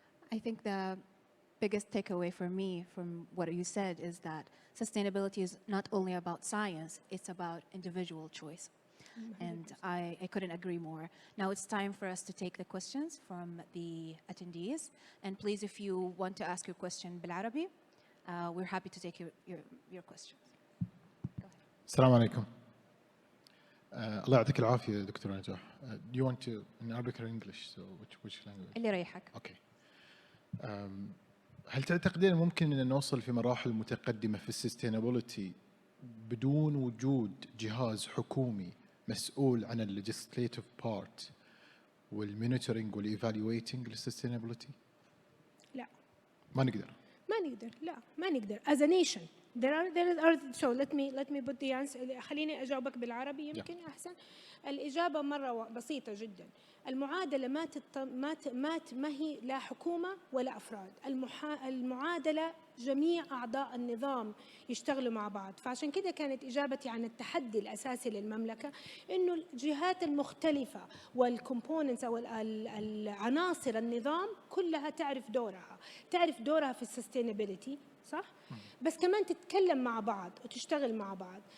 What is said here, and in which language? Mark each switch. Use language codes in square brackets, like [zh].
[en] I think the biggest takeaway for me from what you said is that sustainability is not only about science, it's about individual choice. And I couldn't agree more. Now it's time for us to take the questions from the attendees. And please, if you want to ask your question [ar] بالعربي, [en] we're happy to take your questions. [ar] السلام عليكم. الله يعطيك العافية دكتور نجاح. [en] Do you want to in Arabic or English? So which language? [ar] اللي يريحك. [en] Okay. [ar] هل تعتقدين ممكن أن نوصل في مراحل متقدمة في السستينابيلتي بدون وجود جهاز حكومي مسؤول عن [en] الليجيسليتيف بارت والمونيتورينج والايفالويتنج [ar] للسستينابيلتي؟ لا. ما نقدر. لا ما نقدر. [en] As a nation, there are so let me put the answer. [ar] خليني أجاوبك بالعربي يمكن أحسن. الإجابة مرة بسيطة جدا. المعادلة ما هي لا حكومة ولا أفراد. المعادلة جميع أعضاء النظام يشتغلوا مع بعض. فعشان كده كانت إجابتي عن التحدي الأساسي للمملكة إنه الجهات المختلفة والكومبوننتس أو العناصر النظام كلها تعرف دورها في السستينابيلتي، صح؟ بس كمان تتكلم مع بعض وتشتغل مع بعض.